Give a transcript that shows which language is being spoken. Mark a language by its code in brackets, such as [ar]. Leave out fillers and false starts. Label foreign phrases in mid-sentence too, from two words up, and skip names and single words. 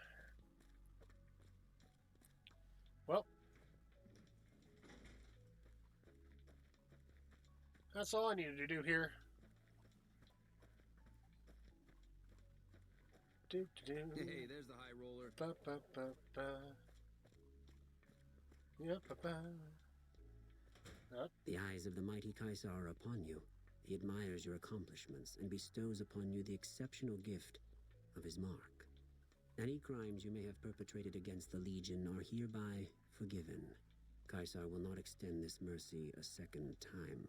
[en] Well, that's all I needed to do here. Hey, there's the high roller. Ba, ba, ba, ba. Yeah, ba, ba. The eyes of the mighty Kaisar are upon you. He admires your accomplishments and bestows upon you the exceptional gift of his mark. Any crimes you may have perpetrated against the Legion are hereby forgiven. Kaisar will not extend this mercy a second time.